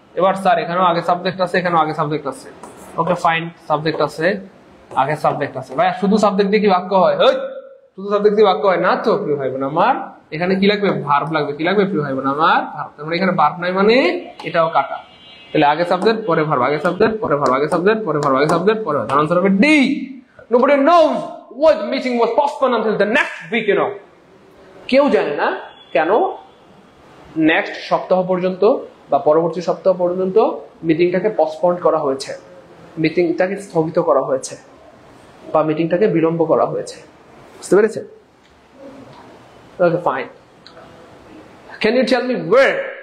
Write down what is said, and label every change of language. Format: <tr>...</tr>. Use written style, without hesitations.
<bn>এবার স্যার এখানেও আগে সাবজেক্ট আছে, এখানেও আগে সাবজেক্ট আছে। ওকে ফাইন, সাবজেক্ট আছে, আগে সাবজেক্ট আছে। ভাই শুধু সাবজেক্ট দিয়ে কি বাক্য হয়? শুধু সাবজেক্ট দিয়ে বাক্য হয় না তো প্রিয় ভাই বোন আমার। এখানে কি লাগবে? ভার্ব লাগবে। কি লাগবে প্রিয় ভাই বোন আমার? ভার্ব। তার মানে এখানে ভার্ব নাই মানে এটাও কাটা। তাহলে আগে সাবজেক্ট পরে ভার্ব, আগে সাবজেক্ট পরে ভার্ব, আগে সাবজেক্ট পরে ভার্ব, আগে সাবজেক্ট পরে ভার্ব। আনসার হবে D.</bn> <en>Nobody knows why the meeting was postponed until the next week, you know.</en> <bn>কেউ জানে না কেন নেক্সট সপ্তাহ পর্যন্ত বা পরবর্তী সপ্তাহ পর্যন্ত মিটিংটাকে পোস্টপন্ড করা হয়েছে, মিটিংটাকে স্থগিত করা হয়েছে বা মিটিংটাকে বিলম্ব করা হয়েছে। বুঝতে পেরেছেন? Okay fine.</bn> <en>Can you tell me where?</en>